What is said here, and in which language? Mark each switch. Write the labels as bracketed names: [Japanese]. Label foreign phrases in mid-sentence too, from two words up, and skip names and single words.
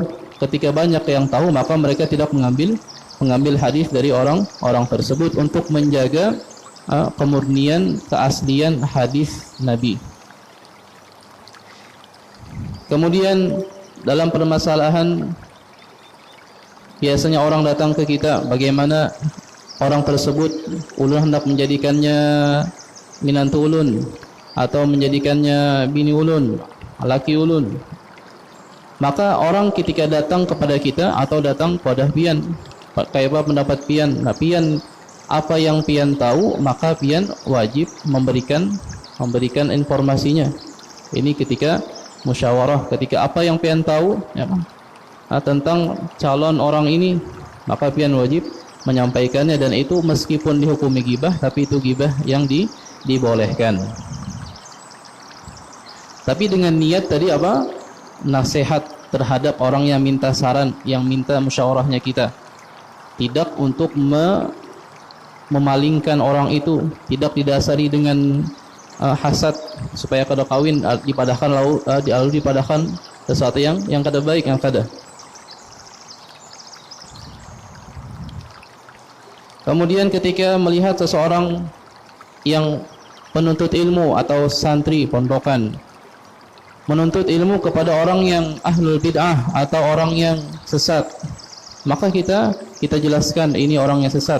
[Indonesian] Ketika banyak yang tahu, maka mereka tidak mengambil hadis dari orang tersebut untuk menjaga kemurnian, keaslian hadis Nabi. Kemudian dalam permasalahan biasanya orang datang ke kita, bagaimana orang tersebut ulun hendak menjadikannya minantu ulun atau menjadikannya bini ulun, laki ulun. Maka orang ketika datang kepada kita atau datang kepada pian, [Banjar] kayak apa pendapat pian? [Indonesian] Nah, pian apa yang pian tahu, maka pian wajib memberikan informasinya. Ini ketika musyawarah, ketika apa yang pian tahu ya, tentang calon orang ini, maka pian wajib menyampaikannya, dan itu meskipun dihukumi gibah, tapi itu gibah yang dibolehkan. Tapi dengan niat tadi apa? Nasihat terhadap orang yang minta saran, yang minta musyawarahnya kita, tidak untuk memalingkan orang itu, tidak didasari dengan hasad supaya kada kawin dipadahkan lalu dipadahkan sesuatu yang kada baik, yang kada. Kemudian ketika melihat seseorang yang penuntut ilmu atau santri pondokan menuntut ilmu kepada orang yang [Arabic] ahlul bid'ah [Indonesian] atau orang yang sesat, maka kita jelaskan ini orang yang sesat.